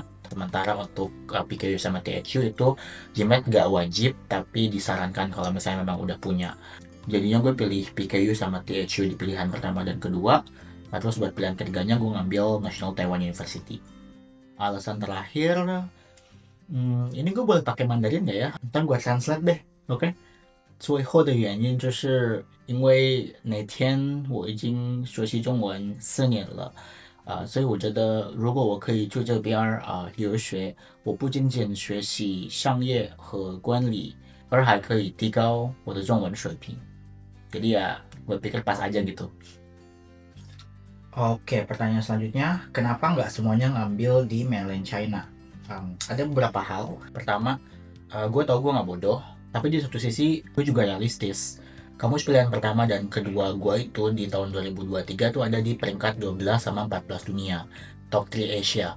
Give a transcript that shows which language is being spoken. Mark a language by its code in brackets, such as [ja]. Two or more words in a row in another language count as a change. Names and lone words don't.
[id] Sementara untuk PKU sama THU itu GMAT nggak wajib, tapi disarankan kalau misalnya memang udah punya. Jadinya gue pilih PKU sama THU di pilihan pertama dan kedua. Nah, terus buat pilihan ketiganya gue ngambil National Taiwan University. Alasan terakhir, ini gue boleh pakai Mandarin nggak ya? Ntar gue translate deh, oke? [zh] 最后的原因就是因为哪天我已经学习中文4年了，所以我觉得如果我可以去这边留学，我不仅仅学习商业和管理，而还可以提高我的中文水平。 [id] Jadi ya, gue pikir pas aja gitu. Oke, pertanyaan selanjutnya, kenapa nggak semuanya ngambil di [en] mainland China? [id] Ada beberapa hal. Pertama, gue tau gue nggak bodoh, tapi di satu sisi gue juga realistis. Kamus pilihan pertama dan kedua gue itu di tahun 2023 tuh ada di peringkat 12 sama 14 dunia, top 3 Asia.